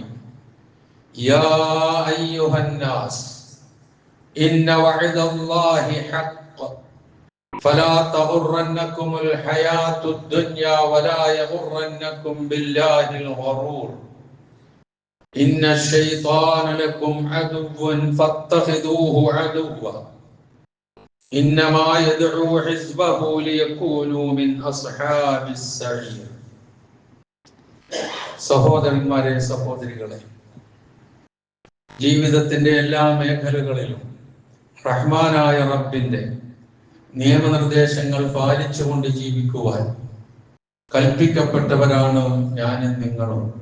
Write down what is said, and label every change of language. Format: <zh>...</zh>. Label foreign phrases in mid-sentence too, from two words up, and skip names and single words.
<ar>يا أيها الناس إن وعد الله حق فلا تغرنكم الحياة الدنيا ولا يغرنكم بالله الغرور إن الشيطان لكم عدو فاتخذوه عدوا إنما يدعو حزبه ليكونوا من أصحاب السعير</ar> <ml>സഹോദരന്മാരെ സഹോദരികളെ ജീവിതത്തിന്റെ എല്ലാ മേഖലകളിലും റഹ്മാനായ റബ്ബിന്റെ നിയമനിർദ്ദേശങ്ങൾ പാലിച്ചുകൊണ്ട് ജീവിക്കുവാൻ കൽപ്പിക്കപ്പെട്ടവരാണ് ഞാനും നിങ്ങളും.</ml>